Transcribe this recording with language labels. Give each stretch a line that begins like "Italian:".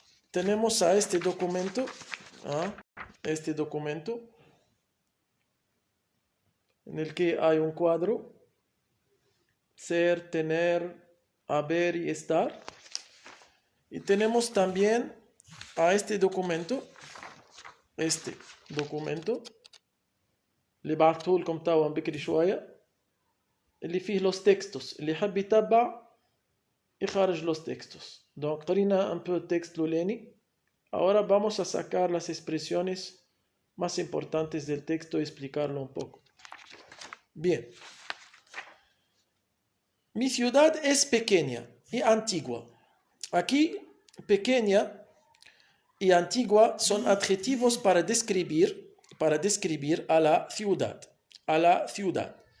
Spanish: Tenemos a este documento, en el que hay un cuadro, ser, tener, haber y estar. Y tenemos también a este documento,
Arabic: اللي بعثته لكم توا بكري شوية، اللي فيه
Spanish: los textos،
Arabic: اللي يحب يتبع يخرج los textos.
French: Donc
Arabic: قرينا
French: un peu
Spanish: el texte l'oleni. Ahora vamos a sacar las expresiones más importantes del texto y explicarlo un poco. Bien. Mi ciudad es pequeña y antigua. Aquí, pequeña y antigua son adjetivos para describir a la ciudad.